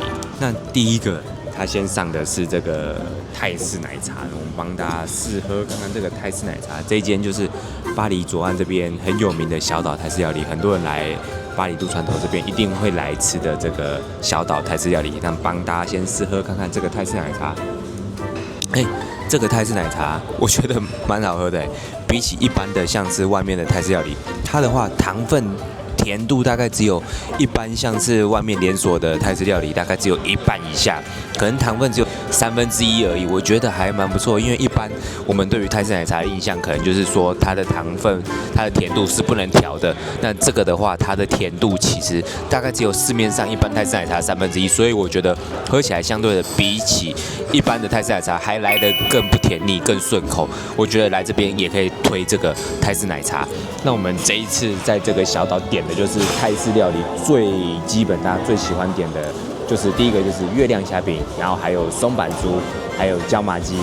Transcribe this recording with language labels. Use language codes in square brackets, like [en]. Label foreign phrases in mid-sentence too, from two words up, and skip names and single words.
[zh] 那第一個，他先上的是這個泰式奶茶，我們幫大家試喝看看這個泰式奶茶。這一間就是巴黎左岸這邊很有名的小島泰式料理，很多人來巴黎渡船頭這邊一定會來吃的這個小島泰式料理。那幫大家先試喝看看這個泰式奶茶。這個泰式奶茶我覺得蠻好喝的，比起一般的像是外面的泰式料理，它的話糖分，甜度大概只有一般像是外面連鎖的泰式料理大概只有一半以下，可能糖分只有1/3而已。我覺得還蠻不錯，因為一般我們對於泰式奶茶的印象可能就是說它的糖分、它的甜度是不能調的。那這個的話，它的甜度其實大概只有市面上一般泰式奶茶1/3，所以我覺得喝起來相對的比起一般的泰式奶茶還來得更不甜膩、更順口。我覺得來這邊也可以推這個泰式奶茶。那我們這一次在這個小島點的就是泰式料理最基本大家最喜歡點的，就是第一個就是月亮蝦餅，然後還有松板豬，還有椒麻雞。